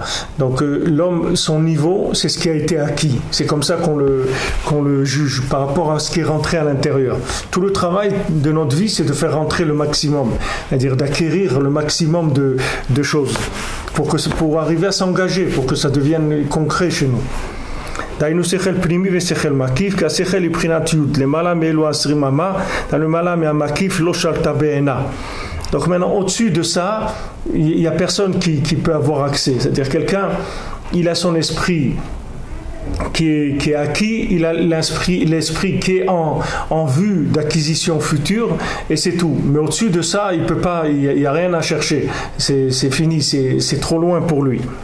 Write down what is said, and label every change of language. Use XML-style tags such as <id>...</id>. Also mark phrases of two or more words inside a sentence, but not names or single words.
<fr>Donc l'homme, son niveau, c'est ce qui a été acquis. C'est comme ça qu'on le juge par rapport à ce qui est rentré à l'intérieur. Tout le travail de notre vie, c'est de faire rentrer le maximum, c'est-à-dire d'acquérir le maximum de choses pour arriver à s'engager, pour que ça devienne concret chez nous.</fr> <he>דהיינו שכל פנימי ושכל מקיף, כי השכל לבחינת י' למעלה מאלו 20 אמה, למעלה מהמקיף לא שלטה בעינה.</he> <fr>Donc maintenant, au-dessus de ça, il n'y a personne qui peut avoir accès. C'est-à-dire quelqu'un, il a son esprit qui est acquis, il a l'esprit qui est en vue d'acquisition future, et c'est tout. Mais au-dessus de ça, il peut pas, il n'y a rien à chercher. C'est fini, c'est trop loin pour lui.</fr>